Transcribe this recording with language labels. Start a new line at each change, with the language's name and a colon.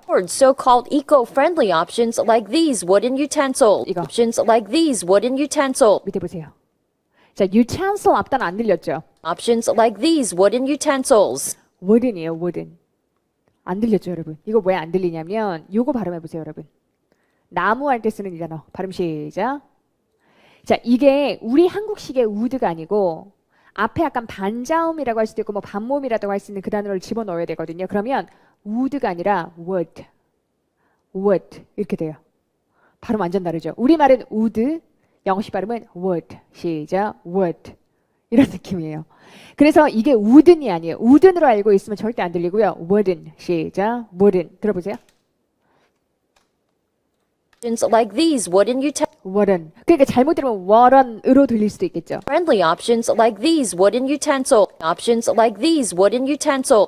English: Afford so-called eco-friendly options like these wooden utensils.
Korean: 이거.
English: Options like these wooden utensils.
Korean: 밑에 보세요. 자, utensil 앞단 안 들렸죠? Options like these wooden utensils. wooden이에요, wooden. 안 들렸죠, 여러분? 이거 왜 안 들리냐면 요거 발음해 보세요, 여러분. 나무 할 때 쓰는 이 단어. 발음 시작. 자, 이게 우리 한국식의 woo드가 아니고 앞에 약간 반자음이라고 할 수도 있고 뭐 반모음이라고 할 수 있는 그 단어를 집어넣어야 되거든요. 그러면 wood가 아니라 wood. wood 이렇게 돼요. 발음 완전 다르죠. 우리말은 wood, 영어식 발음은 wood. 시작. wood. 이런 느낌이에요. 그래서 이게 wooden이 아니에요. wooden으로 알고 있으면 절대 안 들리고요. wooden. 시작. wooden. 들어보세요.
English: Options like these wooden utensils. wooden.
Korean: 그러니까 잘못 들으면 wooden으로 들릴 수도 있겠죠.
English: Friendly options like these wooden utensils. Options like these wooden utensils.